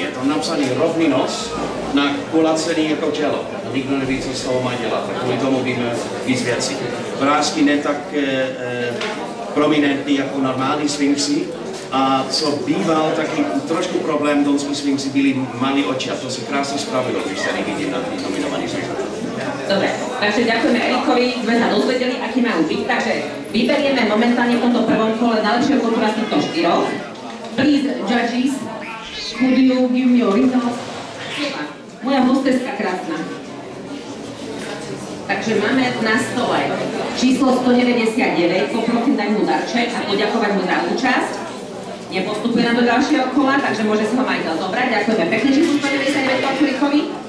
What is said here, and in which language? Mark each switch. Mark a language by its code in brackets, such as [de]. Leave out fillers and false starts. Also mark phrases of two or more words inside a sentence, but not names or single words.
[cs] Je tam napsaný rovný nos na kulacený jako tělo. A nikdo neví, co z toho má dělat, tak kvůli tomu víme víc věcí. Vrásky ne tak prominentní jako normální sfinxy. A co býval taky trošku problém, donský sfinxy byli malí oči a to se krásně spravilo, když se nevidím na tých nominovaných sfinxách. [sk] Dobre, takže ďakujeme Erikovi, sme sa dozvedeli, aký majú byť, takže vyberieme momentálne v tomto prvom kole najlepšieho konkurenta z týchto štyroch. [en] Please, judges, could you give me your results? [sk] Moja hosteska krásna. Takže máme na stole číslo 199, poprosím dať mu darček a poďakovať mu za účasť. Nepostupuje nám do ďalšieho kola, takže môže si ho majiteľ zobrať. Ďakujeme pekne číslo 199 Erikovi.